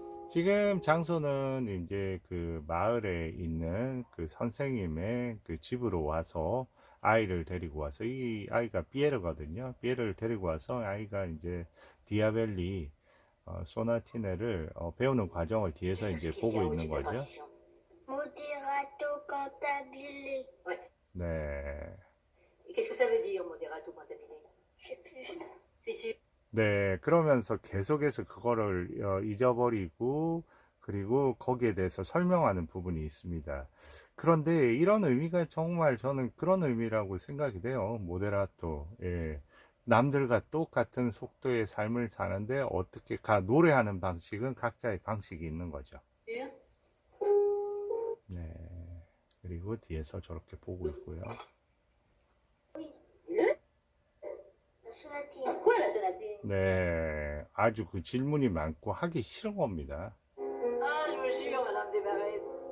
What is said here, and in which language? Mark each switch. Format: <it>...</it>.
<ko>지금 장소는 이제 그 마을에 있는 그 선생님의 그 집으로 와서 아이를 데리고 와서 이 아이가 피에르거든요. 피에르를 데리고 와서 아이가 이제 디아벨리 소나티네를 배우는 과정을 뒤에서 이제 보고 있는 거죠.</ko> <fr>Moderato cantabile. Ouais.</fr> <ko>네.</ko> <fr>Qu'est-ce que ça veut dire, moderato cantabile? Je sais plus. C'est sûr.</fr> <ko>네, 그러면서 계속해서 그거를 잊어버리고 그리고 거기에 대해서 설명하는 부분이 있습니다. 그런데 이런 의미가 정말 저는 그런 의미라고 생각이 돼요. 모데라토. 예. 남들과 똑같은 속도의 삶을 사는데 어떻게 노래하는 방식은 각자의 방식이 있는 거죠.</ko> <fr>Sûr?</fr> <ko>네. 그리고 뒤에서 저렇게 보고 있고요.</ko> <fr>Oui. Le? La sonatine. Pourquoi la sonatine?</fr> <ko>네. 아주 그 질문이 많고 하기 싫은 겁니다.</ko> <fr>Ah, je vous jure, Madame Desmarais.</fr>